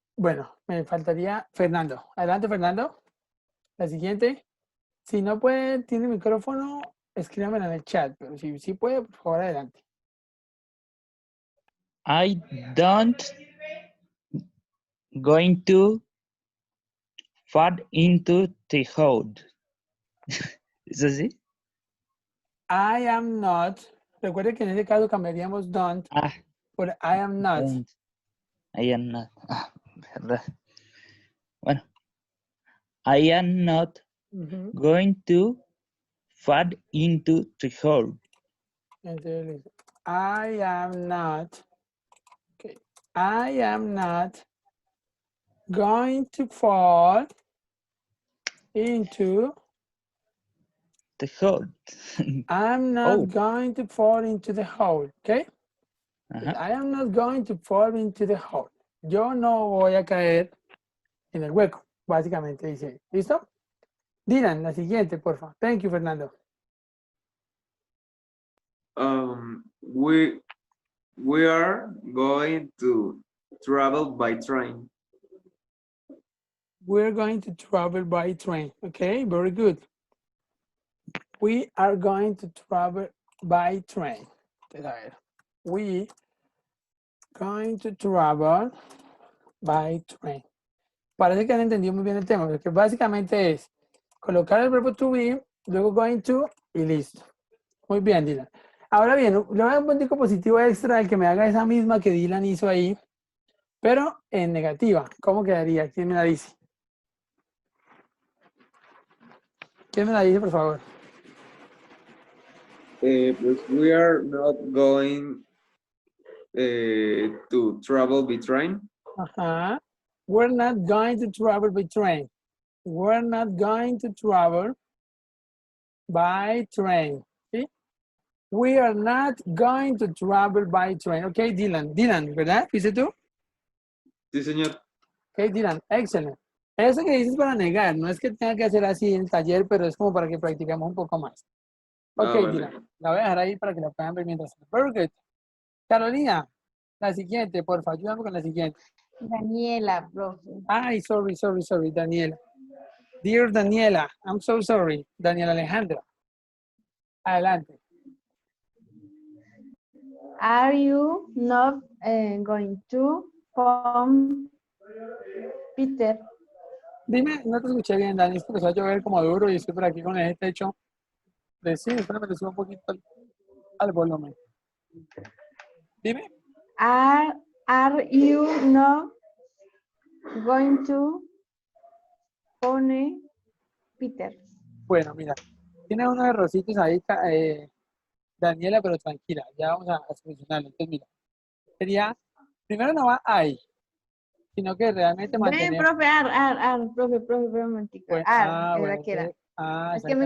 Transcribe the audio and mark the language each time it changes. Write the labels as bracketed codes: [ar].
[es] Bueno, me faltaría Fernando. Adelante, Fernando. La siguiente. Si no puede, tiene micrófono, escríbamelo en el chat. Pero si puede, por favor, adelante. [en] I don't going to fall into the hole. [es] ¿Es así? [en] I am not. [es] Recuerde que en ese caso cambiaríamos don't Ah, [en] por I am not. don't. I am not. [es] Ah, verdad. Bueno. [en] I am not Ujú. going to fall into the hole. Entonces, I am not. Okay. I am not going to fall into. The hole. I'm not Oh. going to fall into the hole. Okay. Ajá. I am not going to fall into the hole. [es] Yo no voy a caer en el hueco. Básicamente dice. ¿Listo? Dylan, la siguiente, por favor. [en] Thank you, Fernando. We are going to travel by train. We're going to travel by train. Okay, very good. We are going to travel by train. [es] Entonces, a ver. [en] We going to travel by train. [es] Parece que han entendido muy bien el tema, porque básicamente es colocar el verbo to be, luego going to y listo. Muy bien, Dylan. Ahora bien, le voy a dar un puntico positivo extra el que me haga esa misma que Dylan hizo ahí, pero en negativa. ¿Cómo quedaría? ¿Quién me la dice? ¿Quién me la dice, por favor? [en] Pues we are not going to travel by train. Ajá. We're not going to travel by train. We're not going to travel by train. ¿Sí? We are not going to travel by train. [es] Ok, Dylan. Dylan, ¿verdad? ¿Fuiste tú? Sí, señor. Ok, Dylan. Excelente. Eso que dices para negar, no es que tenga que hacer así en el taller, pero es como para que practiquemos un poco más. [en] Ok, [es] Ah, vale. Dylan. La voy a dejar ahí para que la puedan ver mientras. [en] Very good. [es] Carolina, la siguiente, por favor, ayúdame con la siguiente. Daniela, profe. [en] Ay, sorry, Daniela. Dear Daniela, I'm so sorry. [es] Daniela Alejandra. Adelante. [en] Are you not going to phone Peter? [es] Dime, no te escuché bien, Dani, es que empezó a llover como duro y estoy por aquí con el techo de cine, espérame, le subo un poquito al volumen. Dime. [en] Are you not going to phone Peter? [es] Bueno, mira, tiene unos errorcitos ahí, Daniela, pero tranquila, ya vamos a solucionarlo. Entonces, mira, sería, primero no va ahí, sino que realmente Ven, mantenemos. profe, profe, un momentico. Bueno, Era bueno, que era. es Es que me